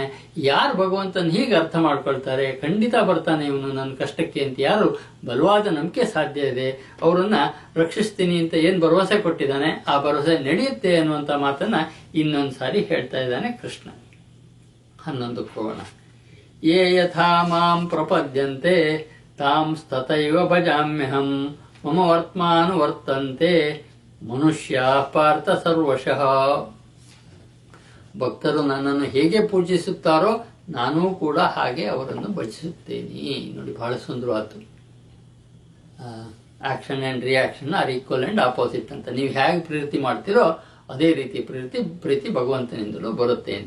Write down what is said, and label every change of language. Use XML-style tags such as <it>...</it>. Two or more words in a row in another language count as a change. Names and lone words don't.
<kn>ಯಾರು ಭಗವಂತನ ಹೀಗೆ ಅರ್ಥ ಮಾಡ್ಕೊಳ್ತಾರೆ, ಖಂಡಿತ ಬರ್ತಾನೆ ಇವನು ನನ್ನ ಕಷ್ಟಕ್ಕೆ ಅಂತ ಯಾರು ಬಲವಾದ ನಂಬಿಕೆ ಸಾಧ್ಯ ಇದೆ, ಅವರನ್ನ ರಕ್ಷಿಸ್ತೀನಿ ಅಂತ ಏನ್ ಭರವಸೆ ಕೊಟ್ಟಿದ್ದಾನೆ, ಆ ಭರವಸೆ ನಡೆಯುತ್ತೆ ಅನ್ನುವಂತ ಮಾತನ್ನ ಇನ್ನೊಂದ್ಸಾರಿ ಹೇಳ್ತಾ ಇದ್ದಾನೆ ಕೃಷ್ಣ. 11ಕ್ಕೆ ಹೋಗೋಣ.</kn> <sa>ಯೇ ಯಥಾ ಮಾಂ ಪ್ರಪದ್ಯಂತೆ ತಾಂ ತಥೈವ ಭಜಾಮ್ಯಹಂ ಮಮ ವರ್ತಮಾನುವರ್ತಂತೆ ಮನುಷ್ಯ ಪಾರ್ಥ ಸರ್ವಶಃ.</sa> <kn>ಭಕ್ತರು ನನ್ನನ್ನು ಹೇಗೆ ಪೂಜಿಸುತ್ತಾರೋ ನಾನೂ ಕೂಡ ಹಾಗೆ ಅವರನ್ನು ಭಜಿಸುತ್ತೇನೆ. ನೋಡಿ, ಬಹಳ ಸುಂದರವಾಯ್ತು.</kn> <en>action and reaction are equal and opposite ಅಂತ.</en> <kn>ನೀವು ಹೇಗೆ ಪ್ರೀತಿ ಮಾಡ್ತೀರೋ ಅದೇ ರೀತಿ ಪ್ರೀತಿ ಭಗವಂತನಿಂದಲೂ ಬರುತ್ತೆ ಅಂತ.</kn>